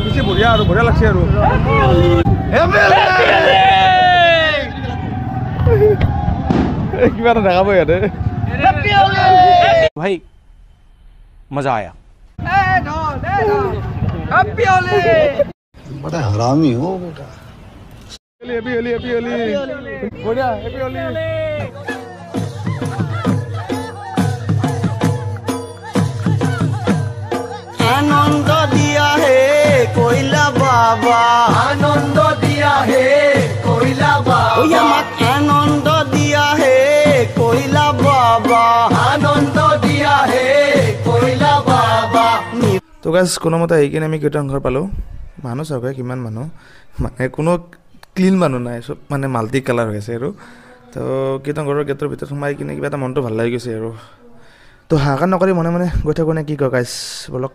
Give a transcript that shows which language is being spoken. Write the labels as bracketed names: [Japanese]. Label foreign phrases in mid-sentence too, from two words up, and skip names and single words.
[Assamese] বঢ়িয়া আৰু বঢ়িয়া লাগছে আৰু কিবা এটা দেখাব ইয়াতে [Hindi] भाई मजा आया बड़ा हरामी हो बेटा [English] happy Holi happy Holi बढ़िया happy Holi [Hindi] आनंद दिया है कोयला बाबा आनंद दिया है कोयला बाबा आनंद दिया है कोयला बाबा आनंद दिया है कोयला बाबा [Assamese] তো গাইজ কোনোমতে আহি কিনে আমি কীৰ্তন ঘৰ পালোঁ মানুহ চাওক কিমান মানুহ মানে কোনো ক্লিন মানুহ নাই চব মানে [English] multi colour [Assamese] হৈ আছে আৰু তো কীৰ্তন ঘৰৰ গেটৰ ভিতৰত সোমাই কিনে কিবা এটা মনটো ভাল লাগি গৈছে আৰু তো হাহাকাৰ নকৰি মনে মনে গৈ থাকোঁ নে কি কয় গাইজ বলক